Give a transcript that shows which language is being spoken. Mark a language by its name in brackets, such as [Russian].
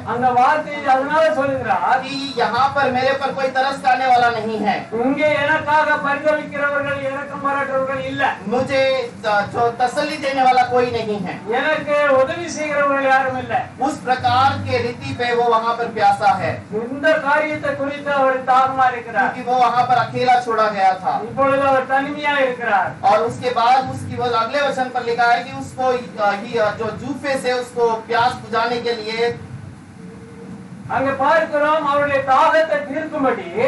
[Tamil] அந்த வார்த்தையை அதனால சொல்லுகிறார் [Hindi] कि यहाँ पर मेरे पर कोई तरस खाने वाला नहीं है, [Tamil] இங்கே எனக்காக பரிதவிக்கிறவர்கள் இரக்கம் பாராட்டுறவர்கள் இல்ல. [Hindi] मुझे जो तसल्ली देने वाला कोई नहीं है। [Tamil] எனக்கு உதவி செய்கிறவர்கள் யாரும் இல்ல. [Hindi] उस प्रकार के रीति पे वो वहाँ पर प्यासा है, [Tamil] இந்த காரியத்தை குறித்து அவர் தாகமா இருக்கிறார். [Hindi] क्योंकि वो वहाँ पर अकेला छोड़ा गया था। [Tamil] இப்பொழுது அவர் தனிமையா இருக்கிறார். [Hindi] और उसके बाद उसकी वो अगले वचन पर लिखा है कि उसको जो जूफे से उसको प्यास बुझाने के लिए, [Tamil] அங்க பார்க்கிறோம் அவருடைய தாகத்தை தீர்க்கும்படி